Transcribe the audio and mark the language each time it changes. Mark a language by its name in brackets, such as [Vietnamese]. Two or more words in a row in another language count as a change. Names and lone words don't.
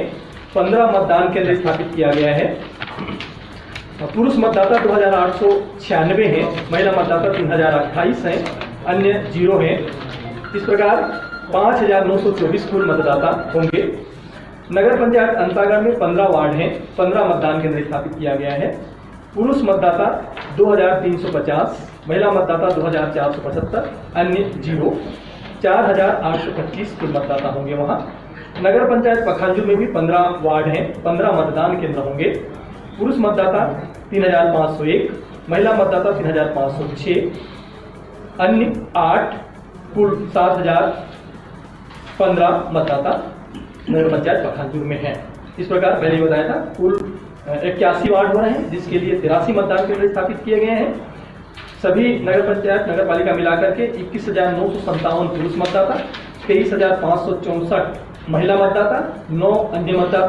[Hindi] 15 मतदान केंद्र स्थापित किया गया है। पुरुष मतदाता 2,896 हैं, महिला मतदाता 3,028 हैं, अन्य 0 हैं। इस प्रकार 5,924 कुल मतदाता होंगे। नगर पंचायत अंतागढ़ में 15 वार्ड हैं। 15 मतदान केंद्र स्थापित किया गया है। पुरुष मतदाता 2,350, महिला मतदाता 2,475, अन्य 0। 4,825 कुल मतदाता होंगे वहाँ। नगर पंचायत पखांजूर में भी 15 वार्ड हैं। 15 मतदान केंद्र होंगे। पुरुष मतदाता 3,501, महिला मतदाता 3,506, अन्य 8, कुल 7,015 मतदाता नगर पंचायत पखांजूर में हैं। इस प्रकार पहले बताया था कुल 81 वार्ड हो रहे हैं, जिसके लिए 83 मतदान केंद्र स्थापित किए गए हैं। सभी नगर पंचायत नगर पालिका मिलाकर के 21,957 पुरुष मतदाता, 23,564 महिला मतदाता, 9 अन्य मतदाता।